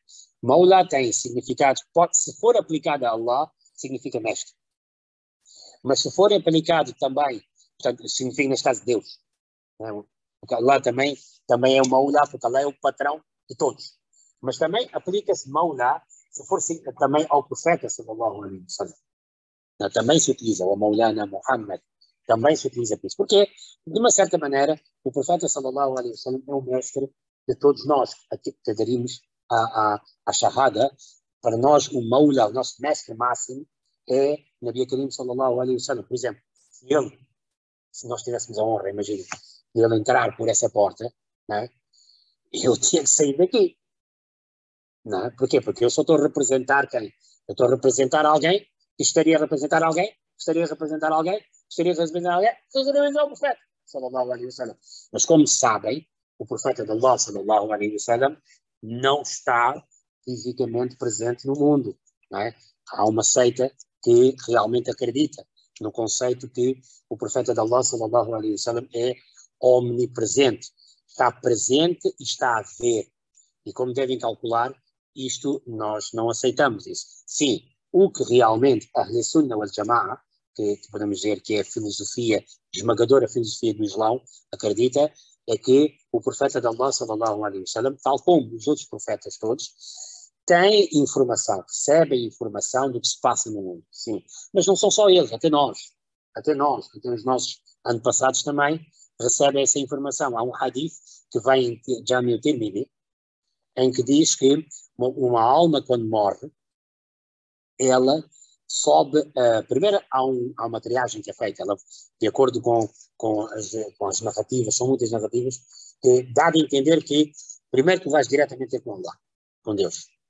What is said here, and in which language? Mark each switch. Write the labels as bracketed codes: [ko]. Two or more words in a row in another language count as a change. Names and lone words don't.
[pt] Maula tem significados, se for aplicado a Allah, significa mestre. Mas se for aplicado também, portanto, significa neste caso Deus. Porque Allah também é o Maula, porque Allah é o patrão de todos. Mas também aplica-se Maula, se for também ao profeta, [ar] صلى الله عليه وسلم. [pt] Também se utiliza, o Maulana Muhammad, também se utiliza por isso. Porque, de uma certa maneira, o profeta, [ar] صلى الله عليه وسلم, [pt] é o mestre de todos nós, que aderimos à Shahada. Para nós, o Maula, o nosso mestre máximo, é [ar] نبي كريم, صلى الله عليه وسلم. [pt] Por exemplo, se nós tivéssemos a honra, imagina, de ele entrar por essa porta, né, eu tinha que sair daqui. Não, porquê? Porque eu só estou a representar quem? Eu estou a representar alguém que estaria a representar alguém, estaria a representar alguém, estaria a representar alguém, estaria a representar o profeta, [ar] صلى الله عليه وسلم. [pt] Mas como sabem, o profeta de Allah, [ar] صلى الله عليه وسلم, [pt] não está fisicamente presente no mundo. Não é? Há uma seita que realmente acredita no conceito que o profeta de Allah, [ar] صلى الله عليه وسلم, [pt] é omnipresente. Está presente e está a ver. E como devem calcular, isto nós não aceitamos isso. Sim, o que realmente a [ar] أهل السنة والجماعة, [pt] que podemos dizer que é a filosofia, esmagadora filosofia do Islão, acredita, é que o profeta de Allah, [ar] صلى الله عليه وسلم, [pt] tal como os outros profetas todos, tem informação, recebem informação do que se passa no mundo. Sim, mas não são só eles, até nós, até os nossos antepassados também recebem essa informação. Há um hadith que vem em Jami al-Tirmidhi, em que diz que uma alma, quando morre, ela sobe. Primeiro, há uma triagem que é feita, ela, de acordo com as narrativas, são muitas narrativas, que dá de entender que, primeiro, tu vais diretamente ter com Allah, com Deus.